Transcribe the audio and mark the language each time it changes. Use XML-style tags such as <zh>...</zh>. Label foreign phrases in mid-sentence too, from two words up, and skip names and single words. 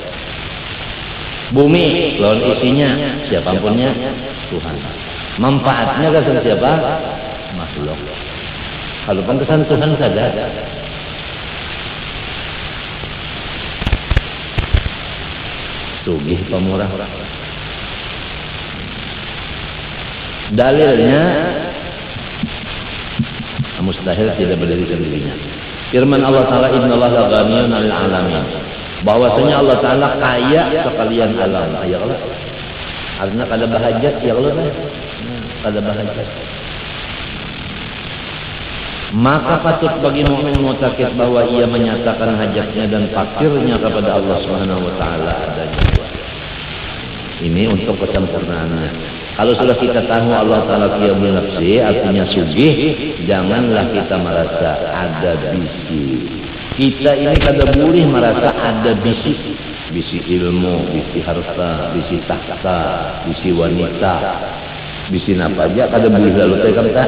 <bjn>Bumi, lawan isinya, siapapunnya Tuhan. Manfaatnya gasan siapa? Makhluk. Kalau kesan Tuhan saja. Sugih pemurah.</bjn> <id>Dalilnya mustahil tidak berdiri sendirinya. Firman Allah Ta'ala</id> <ar>innallaha ghaniyun 'anil 'alamin.</ar> <id>Bahwasanya Allah Ta'ala kaya sekalian alam. Ya Allah.</id> <bjn>Artinya kada bahajat ya Allah. Kada bahajat.</bjn> <id>Maka patut bagi mukmin mutakid bahwa ia menyatakan hajatnya dan fakirnya kepada Allah</id> <ar>Subhanahu wa taala</ar> <id>adanya. Ini untuk kesempurnaannya. Kalau sudah kita tahu Allah Ta'ala</id> <ar>qiyamul nafsi</ar> <id>artinya sugih, janganlah kita merasa ada bisi.</id> <bjn>Kita ini kada boleh merasa ada bisi. Bisi ilmu, bisi harta, bisi tahta, bisi wanita, bisi apa aja kada boleh lalu kata.</bjn>